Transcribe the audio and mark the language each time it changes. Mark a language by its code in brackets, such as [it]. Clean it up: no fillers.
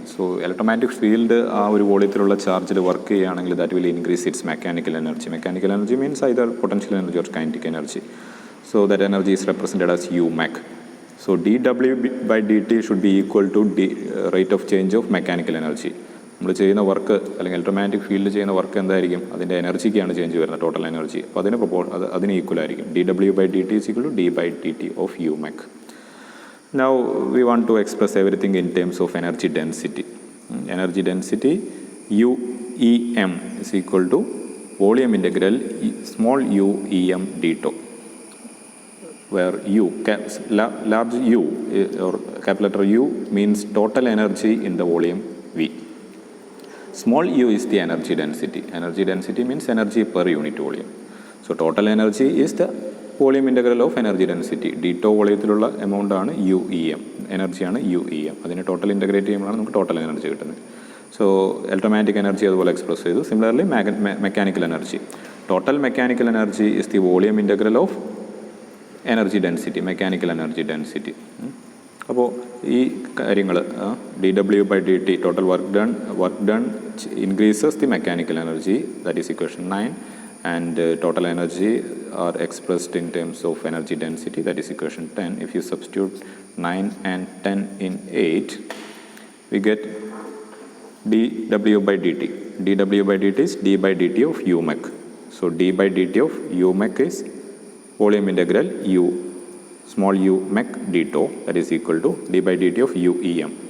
[en] So electromagnetic field [ml] ആ ഒരു വോളിയത്തിലുള്ള ചാർജിൽ വർക്ക് ചെയ്യുകയാണെങ്കിൽ [en] that will increase its mechanical energy. Mechanical energy means either potential energy or kinetic energy. So that energy is represented as U mech. So dW by dt should be equal to rate of change of mechanical energy. [ml] നമ്മൾ ചെയ്യുന്ന work അല്ലെങ്കിൽ electromagnetic field ചെയ്യുന്ന work എന്തായിരിക്കും അതിൻ്റെ എനർജിക്കാണ് change വരുന്നത്, total energy. അപ്പോൾ അതിന് equal ആയിരിക്കും. [en] dW by dt is equal to d by dt of U mech. Now we want to express everything in terms of energy density. Energy density UEM is equal to volume integral small u em d tau, where u, large U or capital letter U means total energy in the volume V. Small u is the energy density. Energy density means energy per unit volume. So total energy is the volume integral of energy density. [ml] Ditto വോളിയത്തിലുള്ള amount ആണ് UEM, എനർജിയാണ് UEM. അതിനെ total integrate ചെയ്യുമ്പോഴാണ് നമുക്ക് total energy കിട്ടുന്നത്. So electromagnetic energy അതുപോലെ express ചെയ്തു. [en] Similarly mechanical energy, total mechanical energy is the volume integral of energy density, mechanical energy density. [ml] അപ്പോൾ ഈ കാര്യങ്ങൾ [en] dW by dt total work done increases the mechanical energy, that is equation 9. And total energy are expressed in terms of energy density, that is equation 10. If you substitute 9 and 10 in 8, we get dW by dt. dW by dt is d by dt of U mech. So d by dt of U mech is volume integral U small u mech d tau, that is equal to d by dt of UEM.